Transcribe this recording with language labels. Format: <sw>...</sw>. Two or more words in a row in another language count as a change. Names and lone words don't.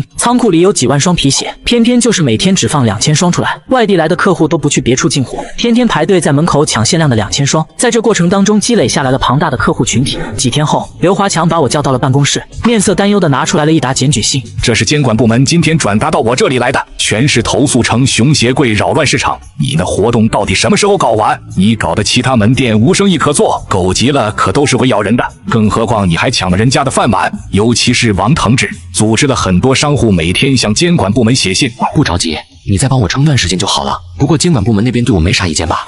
<zh>倉庫裡有幾萬雙皮鞋，偏偏就是每天只放2000雙出來，外地來的客戶都不去別處進貨，天天排隊在門口搶限量的2000雙。在這過程當中積累下來了龐大的客戶群體。幾天後，劉華強把我叫到了辦公室，面色擔憂地拿出來了一沓檢舉信。這是監管部門今天轉達到我這裡來的，全是投訴稱熊鞋櫃擾亂市場，你的活動到底什么时候搞完？你搞得其他门店无生意可做，狗急了可都是会咬人的。更何况你还抢了人家的饭碗，尤其是王腾志，组织了很多商户每天向监管部门写信。不着急，你再帮我撑段时间就好了。不过监管部门那边对我没啥意见吧？</zh>